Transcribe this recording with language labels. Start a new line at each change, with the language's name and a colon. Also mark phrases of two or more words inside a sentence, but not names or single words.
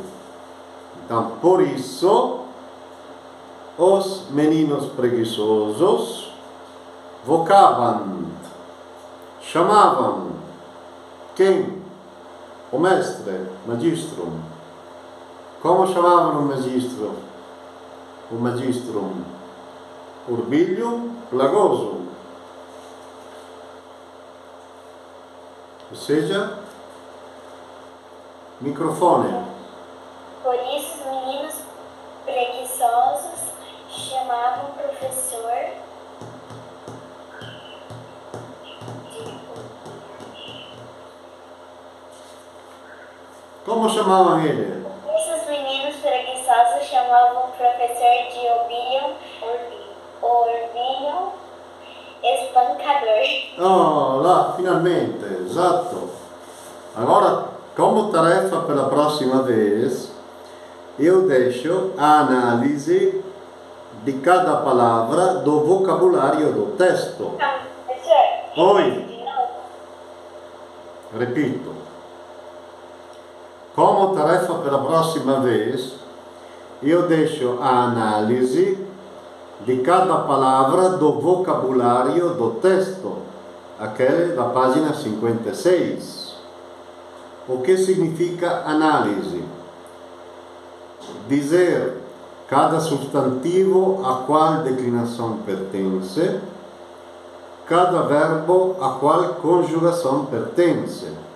Portuguese: Então, por isso, os meninos preguiçosos vocabant, chamavam quem? O mestre, magistrum. Como chamavam o magistro?
Latin: O magistrum Urbilium Plagosum.
Portuguese: Ou seja, microfone. Por isso, os meninos preguiçosos chamavam o professor Como chamavam ele? Por isso, os meninos preguiçosos chamavam o professor de Orbilho espancador.
Italian: Oh, là, finalmente, esatto.
Portuguese: Agora, como tarefa
Italian: per la prossima
Portuguese: vez, eu deixo a análise de cada palavra do vocabulário do texto. Então, professor, Oi. de novo. Repito. Como tarefa
Italian: per la prossima
Portuguese: vez, eu deixo a análise de cada palavra do vocabulário do texto, aquele da página 56. O que significa análise? Dizer cada substantivo a qual declinação pertence, cada verbo a qual conjugação pertence.